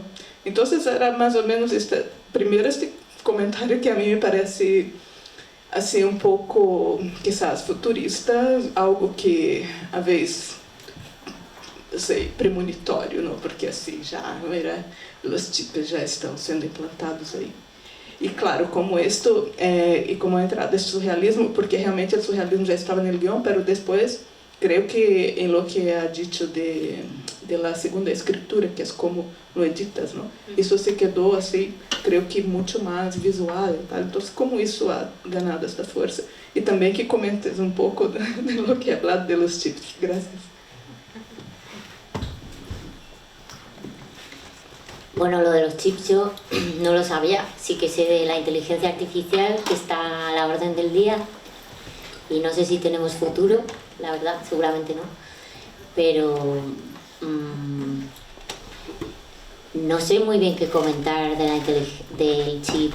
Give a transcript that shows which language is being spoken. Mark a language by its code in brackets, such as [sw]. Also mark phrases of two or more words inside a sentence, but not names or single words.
[pt] Então era mais ou menos este comentário que a mim me parece assim um pouco, quizás futurista, algo que a vez sei, premonitório, não? Porque assim já os chips já estão sendo implantados aí. E claro, como isto e como a entrada do surrealismo, porque realmente o surrealismo já estava no guião, mas depois creio que em [es] lo que ha dicho de la segunda escritura, [pt] que é como [es] lo editas, [pt] não? Isso se quedou assim, creio que muito mais visual, tá? Então como isso [es] ha ganado esta [pt] força. E também que comentes um pouco [es] de lo que ha hablado de los chips. [pt] Gracias. [es] Bueno, lo de los chips yo no lo sabía, sí que sé de la inteligencia artificial que está a la orden del día y no sé si tenemos futuro, la verdad, seguramente no, pero no sé muy bien qué comentar del chip.